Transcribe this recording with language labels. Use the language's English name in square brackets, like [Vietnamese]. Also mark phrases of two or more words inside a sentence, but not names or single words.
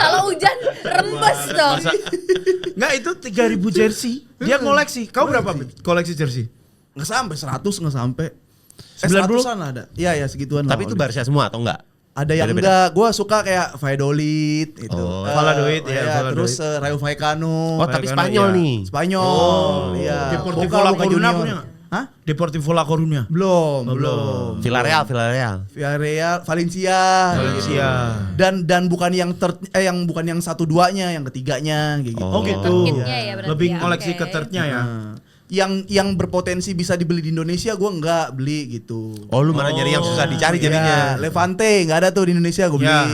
[Indonesian] Kalau hujan rembes dong. Enggak, itu 3.000 jersey. Dia koleksi. Kau berapa Pip? Koleksi jersey? Nggak sampai 100 nggak sampai. 90? 100-an lah ada. Iya segituan lah. Tapi itu Barca semua atau enggak? Ada yang Beda-beda. enggak, gue suka kayak Valladolid gitu. Oh. Valladolid, ya, Valladolid. Terus Rayo Vallecano. Oh, tapi Karena Spanyol iya. nih. Spanyol. Iya. Deportivo Boca La Boca Coruña Junior. punya nggak? Hah? Deportivo La Coruña. Belum. Villarreal. Villarreal, Valencia. Valencia. Dan bukan yang bukan yang 1-2-nya, yang ketiganya kayak gitu. Oh gitu. Kitnya ya berarti Lebih ya, koleksi oke. ke third-nya ya. Nah, yang berpotensi bisa dibeli di Indonesia gue nggak beli gitu. Oh, lu malah nyari yang susah dicari Iya, jadinya. Levante nggak ada tuh di Indonesia gue Ya,